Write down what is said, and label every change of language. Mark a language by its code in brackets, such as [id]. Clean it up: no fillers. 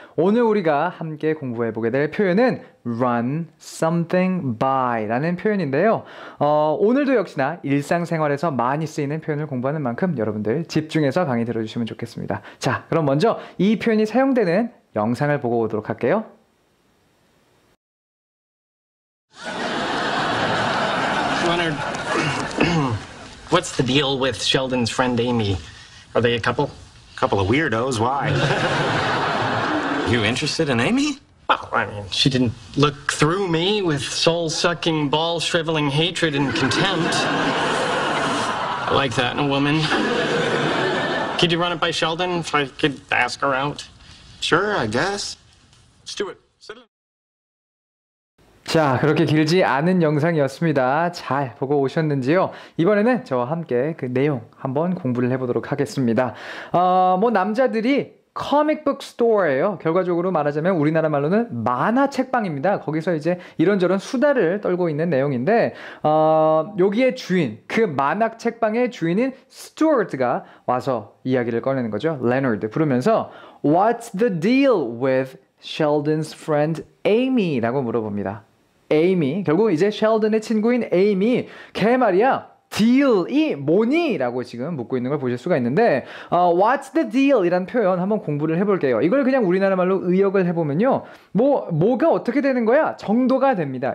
[ko] 오늘 우리가 함께 공부해보게 될 표현은 [en] run something by [ko] 라는 표현인데요. 오늘도 역시나 일상생활에서 많이 쓰이는 표현을 공부하는 만큼 여러분들 집중해서 강의 들어주시면 좋겠습니다. 자, 그럼 먼저 이 표현이 사용되는 영상을 보고 오도록 할게요. [en] Leonard, what's the deal with Sheldon's friend Amy? Are they a couple? Couple of weirdos, why? You interested in Amy? Well, I mean, she didn't look through me with soul-sucking, ball-shriveling hatred and contempt. I like that in a woman. Could you run it by Sheldon if I could ask her out? Sure, I guess. Let's do it. [ko] 자, 그렇게 길지 않은 영상이었습니다. 잘 보고 오셨는지요? 이번에는 저와 함께 그 내용 한번 공부를 해보도록 하겠습니다. 남자들이 comic-book store예요. 결과적으로 말하자면 우리나라 말로는 만화 책방입니다. 거기서 이제 이런저런 수다를 떨고 있는 내용인데 여기에 주인, 그 만화 책방의 주인인 스튜어트가 와서 이야기를 꺼내는 거죠. 레너드 부르면서 [en] What's the deal with Sheldon's friend Amy? [ko] 라고 물어봅니다. 에이미, 결국 이제 셸던의 친구인 에이미, 걔 말이야 deal이 뭐니? 라고 지금 묻고 있는 걸 보실 수가 있는데 [en] what's the deal? [ko] 이란 표현 한번 공부를 해볼게요. 이걸 그냥 우리나라 말로 의역을 해보면요, 뭐가 어떻게 되는 거야? 정도가 됩니다.